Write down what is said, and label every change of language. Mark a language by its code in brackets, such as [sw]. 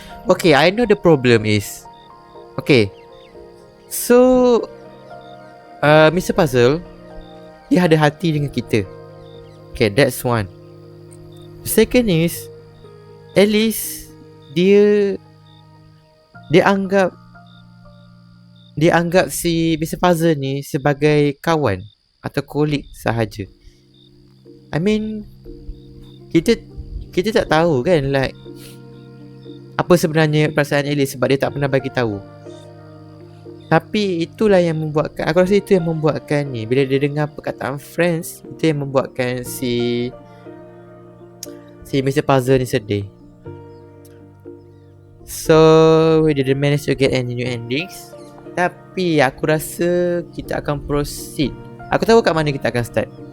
[en] Okay, I know the problem is. Okay, so Mr. [ms] Puzzle, dia ada hati dengan kita. [en] Okay, that's one. The second is, at least [ms] dia anggap si [en] Mr. [ms] Puzzle ni sebagai kawan atau kolik sahaja. [en] I mean, [ms] kita tak tahu kan, like apa sebenarnya perasaan Alice sebab dia tak pernah bagi tahu. Tapi itulah yang membuatkan, aku rasa itu yang membuatkan ni, bila dia dengar perkataan friends, itu yang membuatkan si Mr. Puzzle ni sedih. [en] So we didn't manage to get any new endings. [ms] Tapi aku rasa kita akan proceed. Aku tahu kat mana kita akan start.